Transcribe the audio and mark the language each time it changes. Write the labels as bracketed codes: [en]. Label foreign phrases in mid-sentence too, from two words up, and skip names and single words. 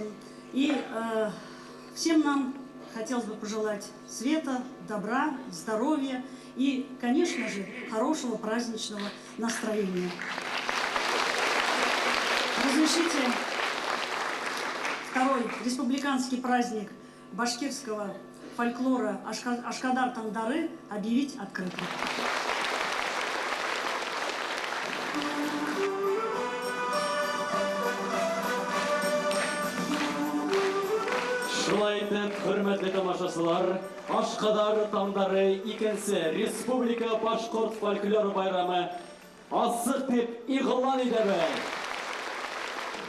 [ru] И всем нам хотелось бы пожелать света, добра, здоровья и, конечно же, хорошего праздничного настроения. Разрешите второй республиканский праздник башкирского фольклора Ашкадар Тандары объявить открытым. [ba] Шулай итеп, хөрмәтле тамашачылар, Ашкадар Тандары икенче Республика Башкорт фольклор байрамы асык дип игълан итәбез.